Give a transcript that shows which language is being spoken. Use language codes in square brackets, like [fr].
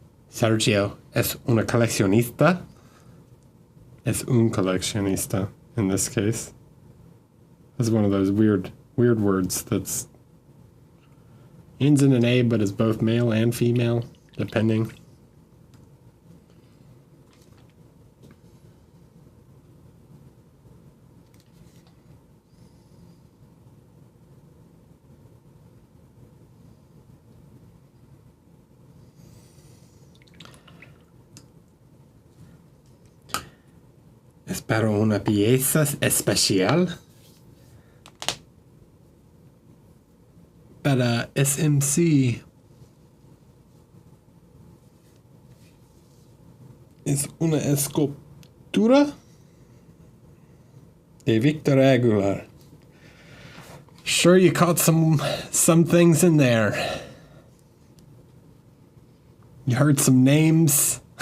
[es] Sergio es una coleccionista. Es un coleccionista [en] in this case. It's one of those weird words that's ends in an A but is both male and female, depending. [es] Es para una pieza especial para SMC. Es una escultura de Victor Aguilar. [en] Sure, you caught some things in there. You heard some names.